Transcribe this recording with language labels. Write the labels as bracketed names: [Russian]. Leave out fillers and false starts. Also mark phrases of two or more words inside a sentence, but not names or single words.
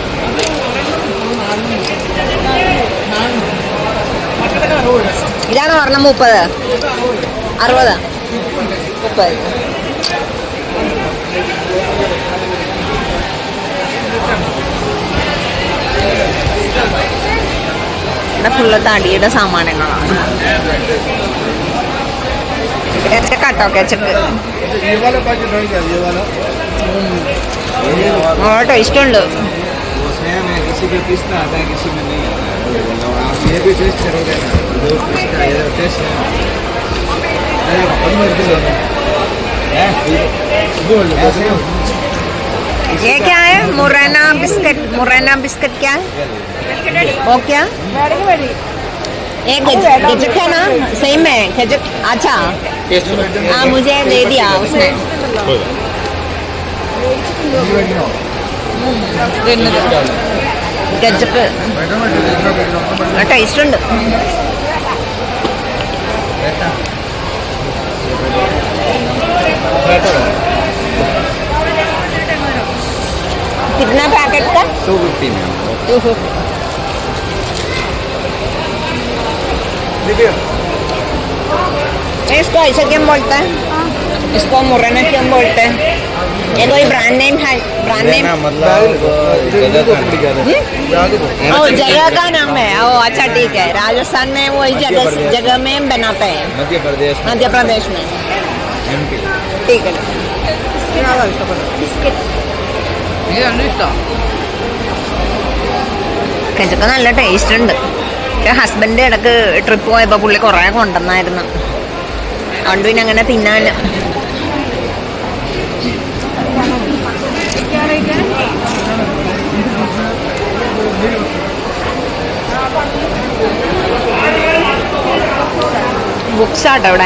[Malayalam] ഇതാണ് പറഞ്ഞ 30, 60, 30. ഇവിടെ ഫുള്ള് തടിയുടെ സാമാനങ്ങളാണ്. കേട്ടോ കേച്ചക്ക് [Hindi] ये वाला पैकेट है क्या? ये वाला [Malayalam] ടേസ്റ്റ് ഉണ്ട്. [Hindi] सेम है, किसी में पिस्ता आता है, किसी में नहीं आता है। और आप ये भी टेस्ट करोगे ना, दो पिस्ता ये टेस्ट है। अरे बंद कर दो है ऐसे ये क्या है? मुरैना बिस्किट. मुरैना बिस्किट क्या है? वो क्या? ये गजक है ना? सही में गजक. अच्छा हाँ, मुझे दे दिया उसने. [Malayalam] ഗജക്ക് ടേസ്റ്റ് ഉണ്ട്. [Hindi] कितना पैकेट का? 250 में 250. इसको ऐसे क्यों बोलते हैं? इसको मुरैना क्यों बोलते हैं? ये कोई [English] brand name [Hindi] है? [English] brand name? [Hindi] मतलब जगह का ओ जगह का नाम है. ओ अच्छा ठीक है. राजस्थान में वही जगह में बनाते हैं. मध्य प्रदेश में. MP. ठीक है. [Malayalam] കച്ചക്ക നല്ല ടേസ്റ്റ് ഉണ്ട്. ഹസ്ബൻഡ് ഇടക്ക് ട്രിപ്പ് പോയപ്പോൾ പുള്ളി കുറേ കൊണ്ടുവന്നായിരുന്നു. അതുകൊണ്ട് പിന്നെ അങ്ങനെ തിന്നാൻ. ബുക്സ് ആട്ടോ ഇവിടെ.